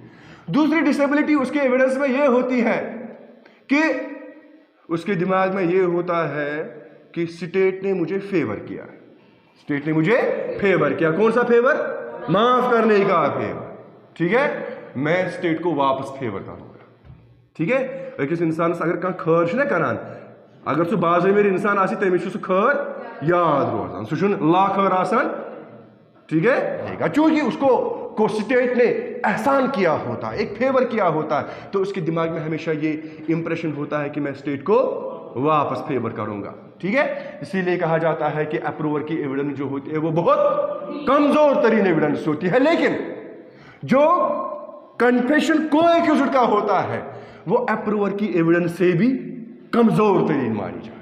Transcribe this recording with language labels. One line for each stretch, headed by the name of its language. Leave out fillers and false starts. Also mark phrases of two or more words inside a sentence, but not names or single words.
Hindi: दूसरी डिसेबिलिटी उसके एविडेंस में ये होती है कि उसके दिमाग में ये होता है कि स्टेट ने मुझे फेवर किया, स्टेट ने मुझे फेवर किया। कौन सा फेवर? माफ करने का फेवर, ठीक है, मैं स्टेट को वापस फेवर करूंगा, ठीक है।
Kashmiri: अकिस इंसान अगर कह खर ना करान, अगर सह बाज़मीर इंसान आसी तमिस खर याद रोजान, सह लाखर आसान,
Hindi: ठीक है, चूंकि उसको को स्टेट ने एहसान किया होता है, एक फेवर किया होता है, तो उसके दिमाग में हमेशा ये इंप्रेशन होता है कि मैं स्टेट को वापस फेवर करूंगा, ठीक है। इसीलिए कहा जाता है कि अप्रूवर की एविडेंस जो होती है वो बहुत कमजोर तरीन एविडेंस होती है, लेकिन जो कन्फेशन को एक्यूज्ड का होता है वो अप्रूवर की एविडेंस से भी कमजोर तरीन मानी जाती है।